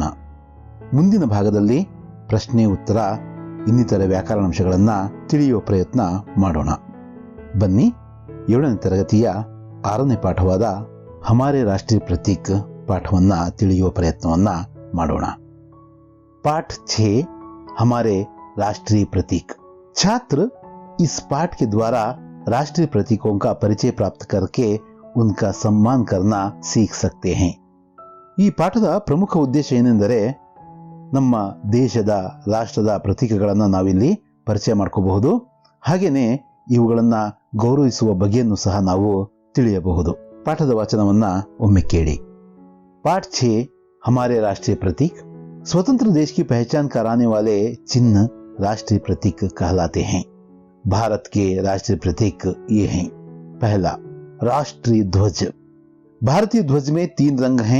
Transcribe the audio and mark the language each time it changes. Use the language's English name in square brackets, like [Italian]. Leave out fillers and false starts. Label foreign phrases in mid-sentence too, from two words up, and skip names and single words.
[Kannada] ಮುಂದಿನ ಭಾಗದಲ್ಲಿ ಪ್ರಶ್ನೆ, ಉತ್ತರ, ಇನ್ನಿತರ ವ್ಯಾಕರಣಾಂಶಗಳನ್ನ ತಿಳಿಯುವ ಪ್ರಯತ್ನ ಮಾಡೋಣ. ಬನ್ನಿ 7ನೇ ತರಗತಿಯ 6ನೇ ಪಾಠವಾದ ಹಮಾರೆ ರಾಷ್ಟ್ರೀಯ ಪ್ರತೀಕ್ ಪಾಠವನ್ನ ತಿಳಿಯುವ ಪ್ರಯತ್ನವನ್ನ ಮಾಡೋಣ. [Hindi] पाठ 6 हमारे राष्ट्रीय प्रतीक. छात्र इस पाठ के द्वारा राष्ट्रीय प्रतीकों का परिचय प्राप्त करके उनका सम्मान करना सीख सकते हैं. [Kannada] ಈ ಪಾಠದ ಪ್ರಮುಖ ಉದ್ದೇಶ ಏನೆಂದರೆ ನಮ್ಮ ದೇಶದ, ರಾಷ್ಟ್ರದ ಪ್ರತೀಕಗಳನ್ನು ನಾವಿಲ್ಲಿ ಪರಿಚಯ ಮಾಡ್ಕೋಬಹುದು. ಹಾಗೇನೆ ಇವುಗಳನ್ನ ಗೌರವಿಸುವ ಬಗೆಯನ್ನು ಸಹ ನಾವು ತಿಳಿಯಬಹುದು. ಪಾಠದ ವಾಚನವನ್ನ ಒಮ್ಮೆ ಕೇಳಿ. [Hindi] पाठ 6 हमारे राष्ट्रीय प्रतीक. स्वतंत्र देश की पहचान कराने वाले चिन्ह राष्ट्रीय प्रतीक कहलाते हैं. भारत के राष्ट्रीय प्रतीक ये हैं. पहला, राष्ट्रीय ध्वज. भारतीय ध्वज में 3 रंग हैं.